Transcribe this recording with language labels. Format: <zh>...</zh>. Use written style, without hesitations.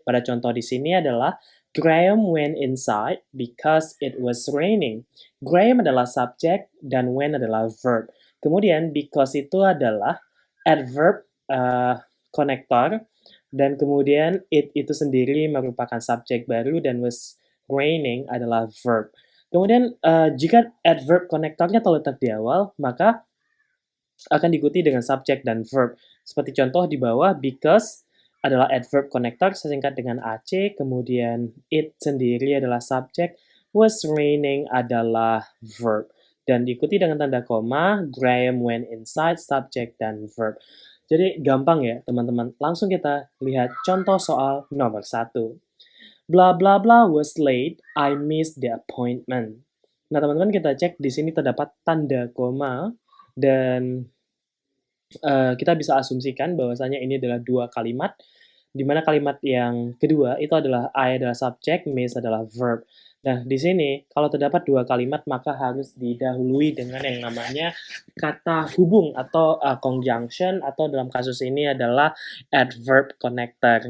<id>Pada contoh di sini adalah,</id> <en>Graham went inside because it was raining.</en> <id>Graham adalah subject dan went adalah verb. Kemudian because itu adalah adverb connector, dan kemudian it itu sendiri merupakan subjek baru dan was raining adalah verb. Kemudian jika adverb connectornya terletak di awal, maka akan diikuti dengan subjek dan verb. Seperti contoh di bawah, because adalah adverb connector, sesingkat dengan AC, kemudian it sendiri adalah subjek, was raining adalah verb. Dan diikuti dengan tanda koma, Graham went inside, subject, dan verb. Jadi gampang ya teman-teman. Langsung kita lihat contoh soal nomor 1.</id> <en>Blah blah blah was late, I missed the appointment.</en> <id>Nah teman-teman kita cek di sini terdapat tanda koma dan kita bisa asumsikan bahwasanya ini adalah dua kalimat, di mana kalimat yang kedua itu adalah I adalah subjek, miss adalah verb. Nah, di sini kalau terdapat dua kalimat maka harus didahului dengan yang namanya kata hubung atau conjunction, atau dalam kasus ini adalah adverb connector.</id>